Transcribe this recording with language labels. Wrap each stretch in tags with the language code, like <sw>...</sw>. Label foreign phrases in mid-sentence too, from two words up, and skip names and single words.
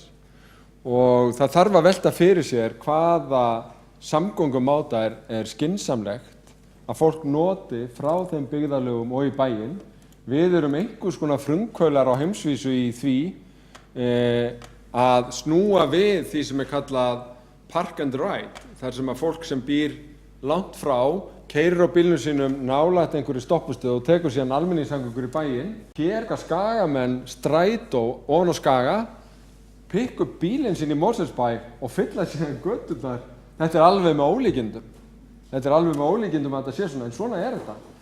<is>Og það þarf að velta fyrir sér hvaða samgöngumáta er skynsamlegt að fólk noti frá þeim byggðarlögum og í bæinn. Við erum einhvers konar frumkvöðlar á heimsvísu í því að snúa við því sem er kallað</is> <en>park and ride,</en> <is>þar sem að fólk sem býr langt frá keyrir á bílnum sínum nálægt einhverju stoppustöð og tekur síðan almenningssamgöngur í bæinn. Hér skal skagamenn strætó ofan á Skaga, pikka upp bílinn sinn í Mosfellsbæ og fylla síðan göturnar. Þetta er alveg með ólíkindum. Þetta er alveg með ólíkindum að þetta sé svona, en svona er þetta.</is>